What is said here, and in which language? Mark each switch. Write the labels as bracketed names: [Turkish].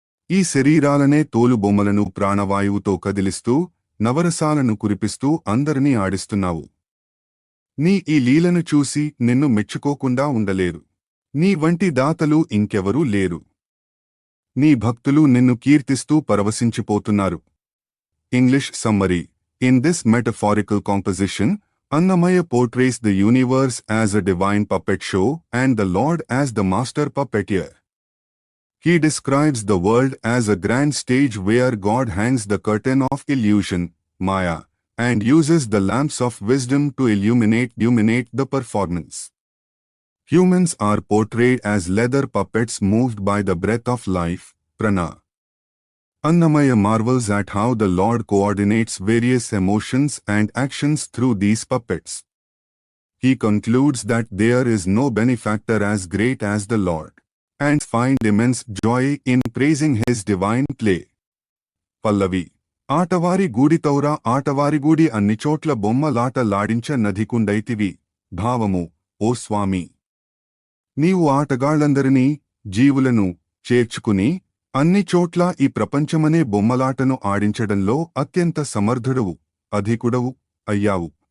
[Telugu] ఈ శరీరాలనే తోలుబొమ్మలను ప్రాణవాయువుతో కదిలిస్తూ నవరసాలను కురిపిస్తూ అందరినీ ఆడిస్తున్నావు. నీ ఈ లీలను చూసి నిన్ను మెచ్చుకోకుండా ఉండలేరు. నీ వంటి దాతలు ఇంకెవరూ లేరు. నీ భక్తులు నిన్ను కీర్తిస్తూ పరవశించిపోతున్నారు. [English] English summary. In this metaphorical composition, Annamaya portrays the universe as a divine puppet show and the Lord as the master puppeteer. He describes the world as a grand stage where God hangs the curtain of illusion, Maya, and uses the lamps of wisdom to illuminate the performance. Humans are portrayed as leather puppets moved by the breath of life, Prana. Annamaya marvels at how the Lord coordinates various emotions and actions through these puppets. He concludes that there is no benefactor as great as the Lord, and finds immense joy in praising his divine play. Pallavi. [Telugu] ఆటవారి గూడితౌరా ఆటవారి గూడి అన్ని చోట్ల బొమ్మలాట లాడించ నధికుండైతివి. భావము ఓ స్వామి, నీవు ఆటగాళ్లందరినీ జీవులను చేర్చుకుని అన్ని చోట్ల ఈ ప్రపంచమనే బొమ్మలాటను ఆడించడంలో అత్యంత సమర్థుడవు అధికుడవు అయ్యావు.